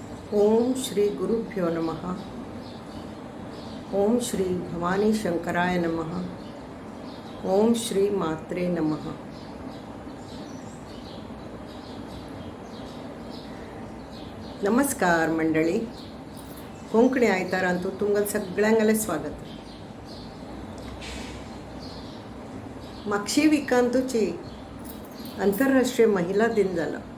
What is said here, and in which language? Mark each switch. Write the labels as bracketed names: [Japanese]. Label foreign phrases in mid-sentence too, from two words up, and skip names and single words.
[Sanskrit] ओम श्री गुरुभ्यो नमः. ओम श्री भवानी शंकराय नमः. ओम श्री मात्रे नमः. [Konkani] नमस्कार मंडळी. कोंकणी आयतारांतू तुमकां सगळ्यांगले स्वागत. मागची विकांतूची आंतरराष्ट्रीय महिला दिन जाला.